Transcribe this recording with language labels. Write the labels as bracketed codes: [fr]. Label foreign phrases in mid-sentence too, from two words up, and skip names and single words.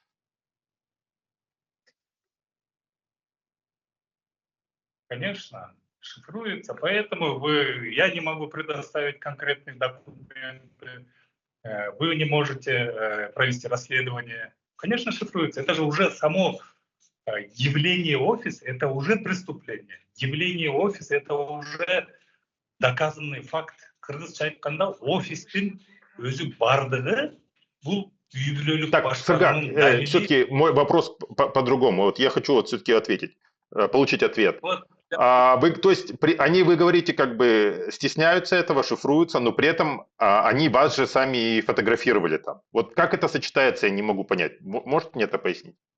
[ru] Конечно, шифруется, поэтому я не могу предоставить конкретные документы, вы не можете провести расследование. Конечно, шифруется. Это же уже само явление офиса, это уже преступление. Явление офиса, это уже доказанный факт. [ky] Кыргызча айтканда, офистин өзү бардыгы бул үй бүлөлүк башкаруунун далили. [ru] Все-таки мой вопрос по-другому. Вот я хочу вот все-таки ответить, получить ответ. Вот. То есть вы говорите, как бы стесняются этого, шифруются, но при этом они вас же сами фотографировали там. Вот как это сочетается, я не могу понять. Можете мне это пояснить?